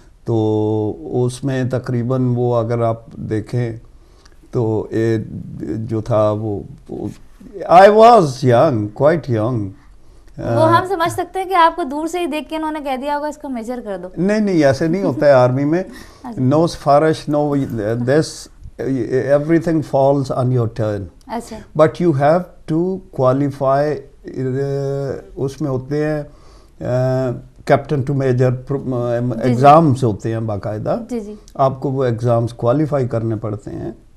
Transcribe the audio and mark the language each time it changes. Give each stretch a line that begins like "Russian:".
Urdu: تو اس میں تقریباً وہ اگر آپ دیکھیں تو جو تھا وہ
English: I was young, quite young.
Urdu: وہ ہم سمجھ سکتے ہیں کہ آپ کو دور سے ہی دیکھ کے انہوں نے کہہ دیا ہوگا اس کو میجر کر دو. نہیں ایسے نہیں ہوتا ہے آرمی میں.
English: No سفارش, no this, everything falls on your turn.
Urdu: اچھا.
English: But you have to qualify.
Urdu: اس میں ہوتے ہیں کیپٹن ٹو میجر ایگزامس ہوتے ہیں باقاعدہ. جی جی. آپ کو وہ ایگزامس کوالیفائی کرنے پڑتے ہیں.